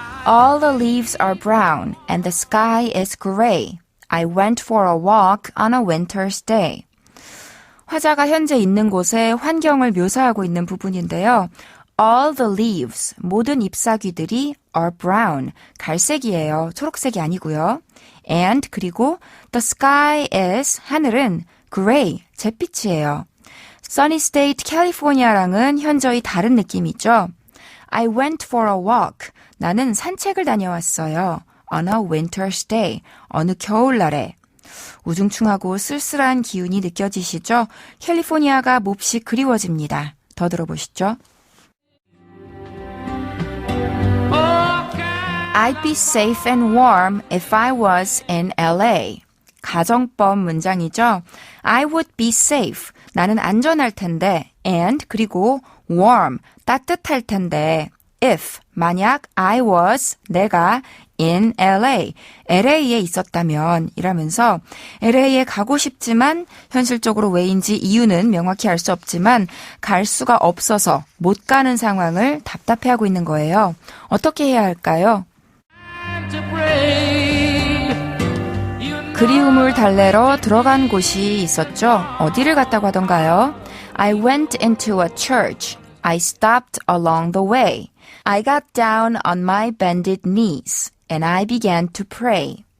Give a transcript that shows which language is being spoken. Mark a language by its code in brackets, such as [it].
[en] All the leaves are brown and the sky is gray. I went for a walk on a winter's day. [ko] 화자가 현재 있는 곳의 환경을 묘사하고 있는 부분인데요. [en] All the leaves, [ko] 모든 잎사귀들이 [en] are brown, [ko] 갈색이에요. 초록색이 아니고요. [en] And [ko] 그리고 [en] the sky is, [ko] 하늘은 [en] gray, [ko] 잿빛이에요. Sunny State, California랑은 현저히 다른 느낌이죠. [en] I went for a walk. [ko] 나는 산책을 다녀왔어요. [en] On a winter's day. [ko] 어느 겨울날에. 우중충하고 쓸쓸한 기운이 느껴지시죠? 캘리포니아가 몹시 그리워집니다. 더 들어보시죠. [en] I'd be safe and warm if I was in LA. [ko] 가정법 문장이죠. [en] I would be safe. [ko] 나는 안전할 텐데. [en] And [ko] 그리고 [en] warm. [ko] 따뜻할 텐데. If 만약 [en] I was [ko] 내가 in LA, LA에 있었다면 이라면서 LA에 가고 싶지만 현실적으로 왜인지 이유는 명확히 알 수 없지만 갈 수가 없어서 못 가는 상황을 답답해하고 있는 거예요. 어떻게 해야 할까요? 그리움을 달래러 들어간 곳이 있었죠. 어디를 갔다고 하던가요? [en] I went into a church. I stopped along the way. I got down on my bended knees and I began to pray.